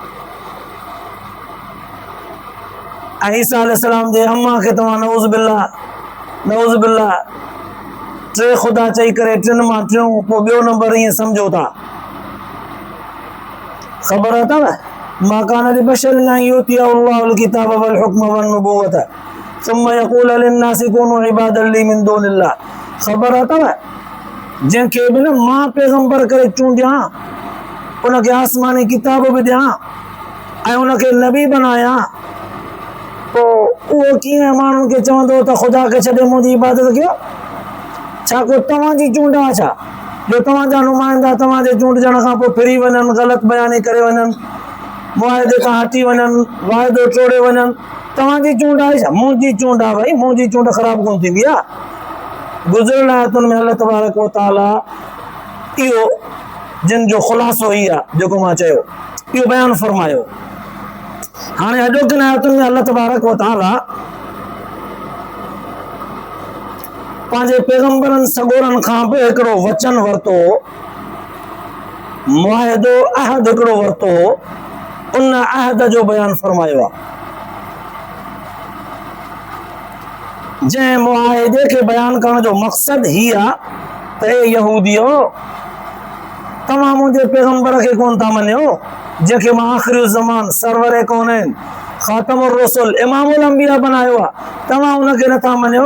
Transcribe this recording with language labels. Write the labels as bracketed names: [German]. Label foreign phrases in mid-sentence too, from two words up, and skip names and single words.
[Sindhi] ऐं ईसा अलैहिस्सलाम जे अम्मा खे तव्हां [Arabic] نعوذ بالله [Sindhi] टे ख़ुदा चई करे टिनि मां टियों पोइ ॿियो नंबर ईअं सम्झो था। ख़बर अथव [Arabic] ما كان لبشر أن يؤتيه الله الكتاب والحكم والنبوة ثم يقول للناس كونوا عبادا لي من دون الله. [Sindhi] ख़बर अथव जंहिंखे बि न मां पैगंबर करे चूंडियां उनखे आसमानी किताब बि ॾियां ऐं उनखे नबी बनायां पोइ उहो कीअं माण्हुनि खे चवंदो त ख़ुदा खे छॾे मुंहिंजी इबादत कयो। छा को तव्हांजी चूंड आहे छा जो तव्हांजा नुमाइंदा तव्हांजे चूंडजण खां पोइ फिरी वञनि ग़लति बयानी करे वञनि मुआहिदे खां हटी वञनि वाइदो टोड़े वञनि। तव्हांजी चूंड आहे छा? मुंहिंजी चूंड आहे भई मुंहिंजी चूंड ख़राबु कोन थींदी आहे। गुज़िरियल आयतुनि में [Arabic] الله تبارك وتعالى [Sindhi] इहो जिन जो ख़ुलासो ई आहे जेको मां चयो इहो बयानु फरमायो। हाणे अॼोकिन आयतुनि में [Arabic] الله تبارك وتعالى [Sindhi] पंहिंजे पैगंबरनि सॻोरनि खां बि हिकिड़ो वचन वरितो मुआहिदो अहद हिकिड़ो वरितो उन अहद जो बयानु फरमायो आहे। जंहिं मुआहिदे खे बयानु करण जो मक़सदु ही आहे त हे यहूदियो तव्हां मुंहिंजे पैगंबर खे कोन था मञियो जंहिंखे मां आख़िरी ज़मान सरवर कौनैन [Arabic] خاتم الرسل إمام الأنبياء [Sindhi] बनायो आहे तव्हां उनखे नथा मञियो।